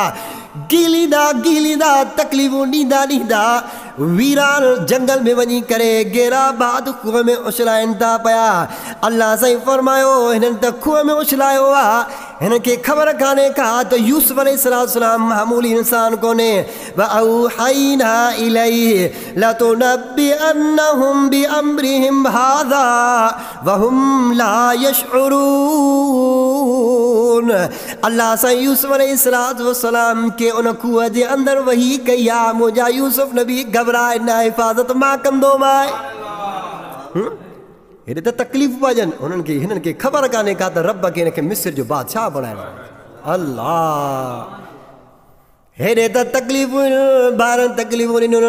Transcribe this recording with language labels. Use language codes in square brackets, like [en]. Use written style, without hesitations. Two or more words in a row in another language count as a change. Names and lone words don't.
[sd] गीलींदा गीलींदा तकलीफ़ूं ॾींदा ॾींदा वीरान जंगल में वञी करे गेराबाद खूह में उछलाइनि था पिया. अल्लाह साईं फरमायो हिननि त खूह में उछलायो आहे. हिनखे ख़बर कान्हे का त यूसुफ अलैहिस्सलाम मामूली इंसान कोन्हे. [ar] وأوحينا إليه لتنبئنهم بأمرهم هذا وهم لا يشعرون. [sd] अल्लाह साईं यूसुफ अलैहिस्सलाम के उन खूह जे अंदरि वही कई आहे. मुंहिंजा यूसुफ नबी घबराए न हिफ़ाज़त मां कंदोमांइ. हेॾे त तकलीफ़ पइजनि हुननि खे. हिननि खे ख़बर कान्हे का त रब खे हिनखे मिस्र जो बादशाह बणाइणो. अल्लाह हेॾे त तकलीफ़ूं ॿारनि तकलीफ़ूं ॾिनियूं.